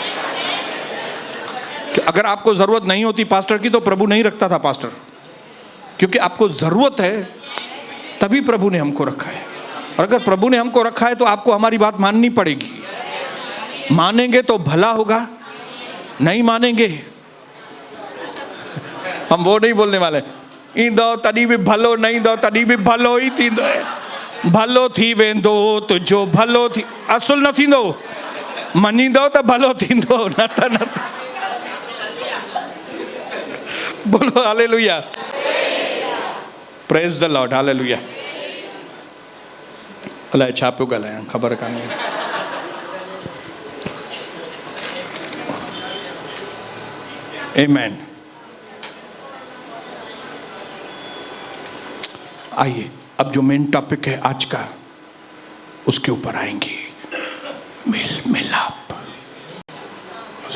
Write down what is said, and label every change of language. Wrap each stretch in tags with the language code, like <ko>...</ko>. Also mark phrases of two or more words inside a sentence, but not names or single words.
<hi>कि अगर आपको जरूरत नहीं होती पास्टर की तो प्रभु नहीं रखता था पास्टर, क्योंकि आपको जरूरत है तभी प्रभु ने हमको रखा है। और अगर प्रभु ने हमको रखा है तो आपको हमारी बात माननी पड़ेगी। मानेंगे तो भला होगा, नहीं मानेंगे हम वो नहीं बोलने वाले,</hi> <sd>ईंदो तॾहिं बि भलो, नहीं दो तॾहिं बि भलो ही थींदो है। भलो थी वेंदो तो जो भलो थी, असुल न थींदो, मञींदो त भलो थींदो, न त बोलो हालेलुया,</sd> <en>praise the Lord,</en> <sd>हालेलुया। अलाए छा पियो ॻाल्हायां, ख़बर कान्हे।</sd> <hi>आमीन। आइए अब जो</hi> <en>main topic</en> <hi>है आज का, उसके ऊपर आएंगे, मेल मिलाप।</hi>